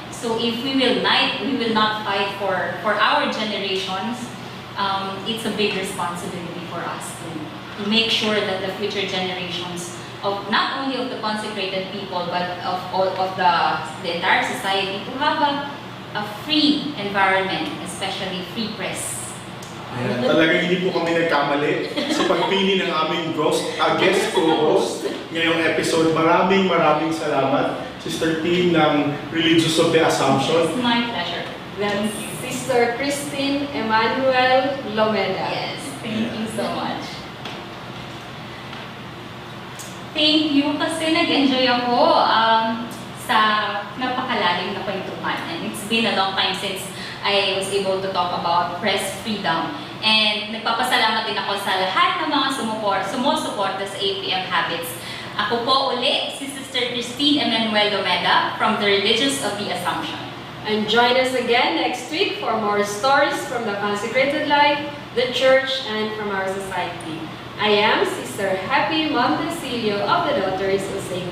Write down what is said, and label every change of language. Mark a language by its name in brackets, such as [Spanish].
[English] So if we will not fight for our generations, it's a big responsibility for us to make sure that the future generations of not only of the consecrated people but of all of the entire society to have a free environment, especially free press. [Filipino] Ayan, talagang hindi po kami nagkamali sa pagpili ng aming guest co-host. ngayong episode. Maraming salamat, Sister T ng Religious of the Assumption. [English] It's my pleasure. Then Sister Christine EMMANUEL LOMEDA. Yes, thank you so much. Thank you [Filipino] kasi nag-enjoy ako sa napakalalim na kwentuhan. [English] And it's been a long time since I was able to talk about press freedom. [Filipino] And nagpapasalamat din ako sa lahat ng mga sumusuporta sa APM Habits. Ako po uli, si Sister Christine EMMANUEL LOMEDA from the Religious of the Assumption. [English] And join us again next week for more stories from the consecrated life, the church, and from our society. I am Sister Happy Montecillo of the Daughters of St.